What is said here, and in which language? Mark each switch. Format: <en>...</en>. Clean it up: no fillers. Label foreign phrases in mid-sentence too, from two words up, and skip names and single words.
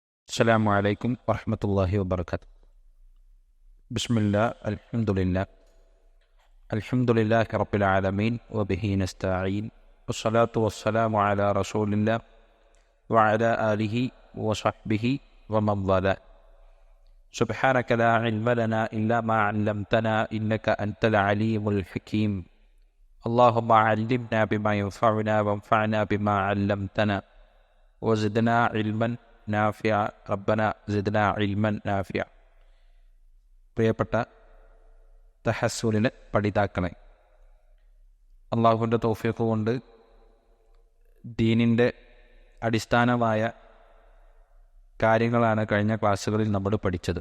<ar>السلام عليكم ورحمة الله وبركاته. بسم الله الحمد لله رب العالمين وبه نستعين والصلاة والسلام على رسول الله وعلى آله وصحبه ومن والاه. سبحانك لا علم لنا إلا ما علمتنا إنك أنت العليم الحكيم. اللهم علمنا بما ينفعنا وانفعنا بما علمتنا وزدنا علما نافعا ربنا زدنا علما نافعا.</ar> <ml>പ്രിയപ്പെട്ട തഹസ്സുലിലെ പഠിതാക്കളെ, അള്ളാഹുവിൻ്റെ തൗഫീഖ് കൊണ്ട് ദീനിൻ്റെ അടിസ്ഥാനമായ കാര്യങ്ങളാണ് കഴിഞ്ഞ ക്ലാസ്സുകളിൽ നമ്മൾ പഠിച്ചത്.</ml>